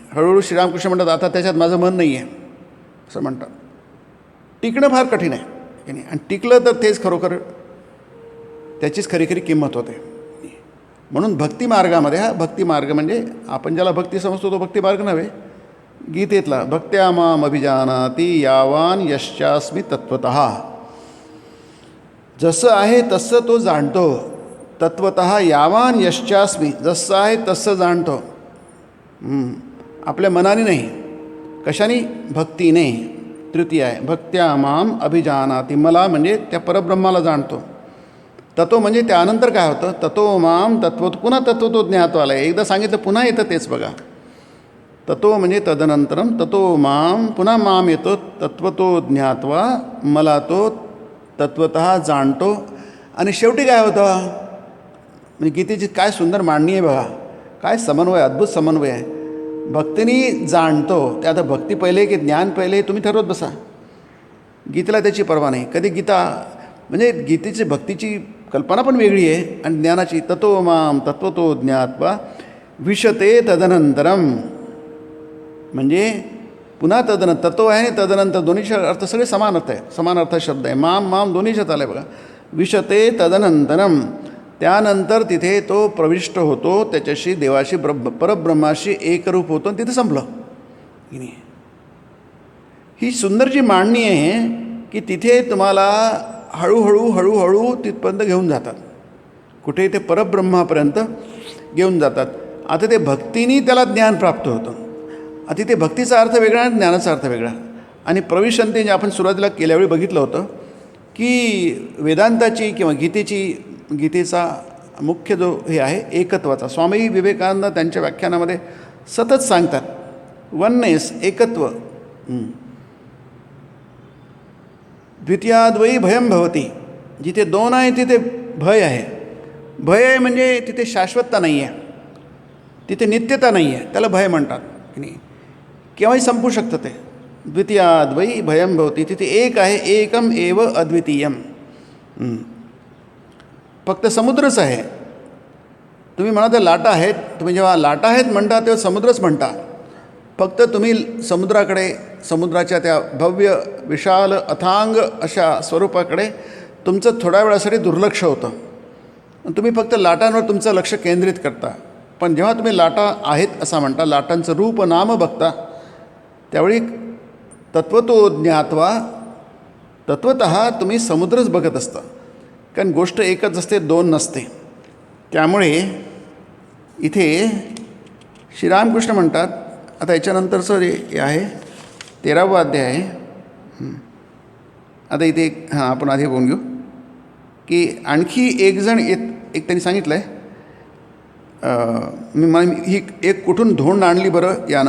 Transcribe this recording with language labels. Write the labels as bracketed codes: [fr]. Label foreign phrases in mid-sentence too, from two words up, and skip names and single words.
[mr] हळूहळू श्रीरामकृष्ण म्हणतात आता त्याच्यात माझं मन नाही आहे असं म्हणतात. टिकणं फार कठीण आहे की नाही. आणि टिकलं तर तेच खरोखर त्याचीच खरी खरी किंमत होते. म्हणून भक्तिमार्गामध्ये, हा भक्तिमार्ग म्हणजे आपण ज्याला भक्ती समजतो तो भक्तिमार्ग नव्हे, [sa] गीतेतला भक्त्या माम अभिजानाति यावान यश्चास्मी तत्वतः, [mr] जसं आहे तसं तो जाणतो. [sa] तत्वतः यावान यश्चास्मी, [mr] जसं आहे तसं जाणतो. आपल्या मनाने नाही, कशाने, भक्तीने. तृतीय आहे [sa] भक्त्या माम अभिजानाति, [mr] मला म्हणजे त्या परब्रह्माला जाणतो. तत्व म्हणजे त्यानंतर काय होतं, [sa] ततो माम तत्व, [mr] पुन्हा तत्व तो ज्ञातो आला आहे. एकदा सांगितलं पुन्हा येतं तेच बघा. ततो म्हणजे तदनंतरम, [sa] ततो माम, [mr] पुन्हा माम येतो, [sa] तत्वतो ज्ञात्वा, [mr] मला तो तत्वतः जाणतो. आणि शेवटी काय होतं, म्हणजे गीतेची काय सुंदर मांडणी आहे बघा, काय समन्वय, अद्भुत समन्वय आहे. भक्तीने जाणतो, ते आता भक्ती पहिले की ज्ञान पहिले तुम्ही ठरवत बसा. गीतेला त्याची पर्वा नाही. कधी गीता म्हणजे गीतेची भक्तीची कल्पना पण वेगळी आहे आणि ज्ञानाची. [sa] ततो माम तत्वतो ज्ञात्वा विशते तदनंतरम, [mr] म्हणजे पुन्हा तदनंतर, तत्व आहे आणि तदनंतर दोन्हीचे अर्थ सगळे समान अर्थ आहे, समान अर्थ शब्द आहे. माम माम दोन्हीच्यात आलं आहे बघा. [sa] विशते तदनंतरम, [mr] त्यानंतर तिथे तो प्रविष्ट होतो, त्याच्याशी देवाशी परब्रह्माशी एकरूप होतो आणि तिथे संपलं की नाही. ही सुंदर जी मांडणी आहे की तिथे तुम्हाला हळूहळू हळूहळू तिथपर्यंत घेऊन जातात, कुठे ते परब्रह्मापर्यंत घेऊन जातात. आता ते भक्तीने त्याला ज्ञान प्राप्त होतं. आता तिथे भक्तीचा अर्थ वेगळा आणि ज्ञानाचा अर्थ वेगळा. आणि प्रविशंती जे आपण सुरुवातीला केल्यावेळी बघितलं होतं की वेदांताची किंवा गीतेचा मुख्य जो हे आहे एकत्वाचा, स्वामी विवेकानंद त्यांच्या व्याख्यानामध्ये सतत सांगतात वननेस, एकत्व. [sa] द्वितीयाद्वयी भयम भवती, [mr] जिथे दोन आहे तिथे भय आहे. भय आहे म्हणजे तिथे शाश्वतता नाही आहे, तिथे नित्यता नाही आहे, त्याला भय म्हणतात की नाही. केव्हाही संपू शकतं ते. [sa] द्वितीयाद्वयी भयम भवती, [mr] तिथे एक आहे, [sa] एकम एव अद्वितीयम. [mr] फक्त समुद्रच आहे. तुम्ही म्हणा त्या लाटा आहेत, तुम्ही जेव्हा लाटा आहेत म्हणता तेव्हा समुद्रच म्हणता. फक्त तुम्ही समुद्राकडे, समुद्राच्या त्या भव्य विशाल अथांग अशा स्वरूपाकडे तुमचं थोड्या वेळासाठी दुर्लक्ष होतं. तुम्ही फक्त लाटांवर तुमचं लक्ष केंद्रित करता. पण जेव्हा तुम्ही लाटा आहेत असं म्हणता, लाटांचं रूप नाम बघता, त्यावेळी [sa] तत्वतो ज्ञात्वा, [mr] तत्वतः तुम्ही समुद्रच बघत असता. कारण गोष्ट एकच असते, दोन नसते. त्यामुळे इथे श्रीरामकृष्ण म्हणतात, आता याच्यानंतरचं जे आहे 13वा अध्याय आहे. आता इथे आपण आधी बघून घेऊ की आणखी एक जण एक त्यांनी सांगितलं आहे, ही एक कुठून धोंड आणली बरं यानं.